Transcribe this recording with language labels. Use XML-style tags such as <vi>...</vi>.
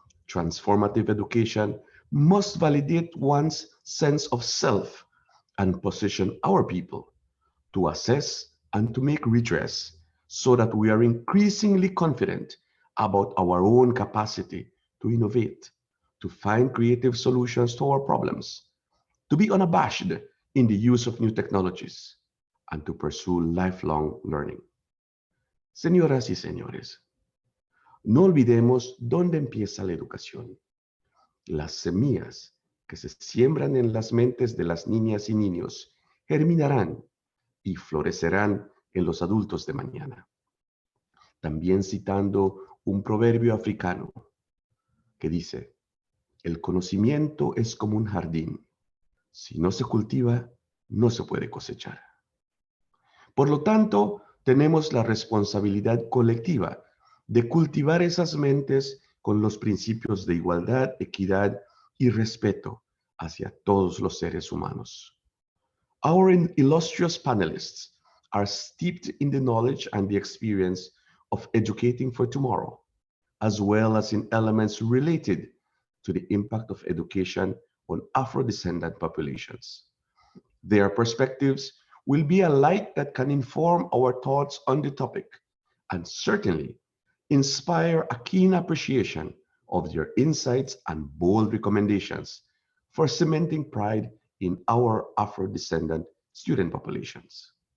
<en>Transformative education must validate one's sense of self and position our people to assess and to make redress so that we are increasingly confident about our own capacity to innovate, to find creative solutions to our problems, to be unabashed in the use of new technologies, and to pursue lifelong learning.</en> <es>Señoras y señores, no olvidemos dónde empieza la educación. Las semillas que se siembran en las mentes de las niñas y niños germinarán y florecerán en los adultos de mañana. También citando un proverbio africano que dice, el conocimiento es como un jardín. Si no se cultiva, no se puede cosechar. Por lo tanto, tenemos la responsabilidad colectiva de cultivar esas mentes con los principios de igualdad, equidad y respeto hacia todos los seres humanos.</es> <en>Our illustrious panelists are steeped in the knowledge and the experience of educating for tomorrow, as well as in elements related to the impact of education on Afro-descendant populations. Their perspectives will be a light that can inform our thoughts on the topic and certainly inspire a keen appreciation of their insights and bold recommendations for cementing pride in our Afro-descendant student populations.</en>